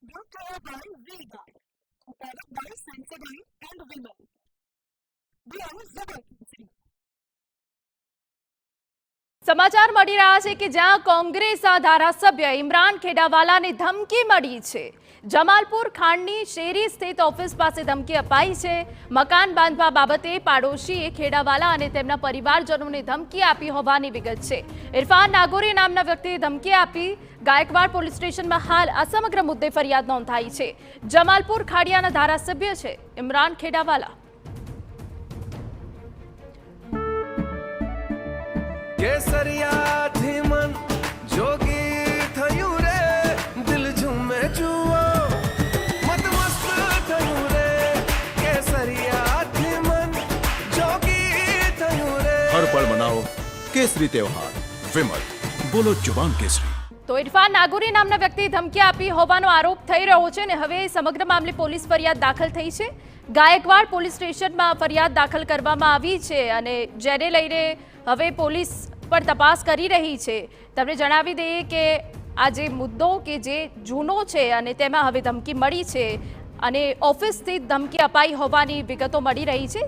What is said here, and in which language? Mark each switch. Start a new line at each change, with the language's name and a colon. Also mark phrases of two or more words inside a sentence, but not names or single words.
English: brought to you by V-Guard, a product by Sensodyne and Women. We are Zubaki.
Gujarati: સમાચાર મળી રહ્યા છે કે જ્યાં કોંગ્રેસના ધારાસભ્ય ઇમરાન ખેડાવાલાને ધમકી મળી છે। જમાલપુર ખાંડની શેરી સ્થિત ઓફિસ પાસે ધમકી અપાઈ છે। મકાન બાંધવા બાબતે પાડોશીએ ખેડાવાલા અને તેમના પરિવારજનોને ધમકી આપી હોવાની વિગત છે। ઇરફાન નાગોરી નામના વ્યક્તિએ ધમકી આપી ગાયકવાડ પોલીસ સ્ટેશનમાં હાલ આ સમગ્ર મુદ્દે ફરિયાદ નોંધાઈ છે। જમાલપુર ખાડિયાના ધારાસભ્ય છે ઇમરાન ખેડાવાલા। કેસરિયા ધીમન જોગી થયું રે દિલ ઝૂમે જુઓ મત મસ્ત થયું રે કેસરિયા ધીમન જોગી થયું રે
Hindi: हर पल मनाओ केसरी त्योहार विमल बोलो जुबान केसरी।
Gujarati: તો ઇરફાન નાગોરી નામના વ્યક્તિએ ધમકી આપી હોવાનો આરોપ થઈ રહ્યો છે અને હવે સમગ્ર મામલે પોલીસ ફરિયાદ દાખલ થઈ છે। ગાયકવાડ પોલીસ સ્ટેશનમાં ફરિયાદ દાખલ કરવામાં આવી છે અને જેને લઈને હવે પોલીસ પર તપાસ કરી રહી છે। તમને જણાવી દઈએ કે આ જે મુદ્દો કે જે જૂનો છે અને તેમાં હવે ધમકી મળી છે અને ઓફિસ સ્થિત ધમકી અપાઈ હોવાની વિગતો મળી રહી છે।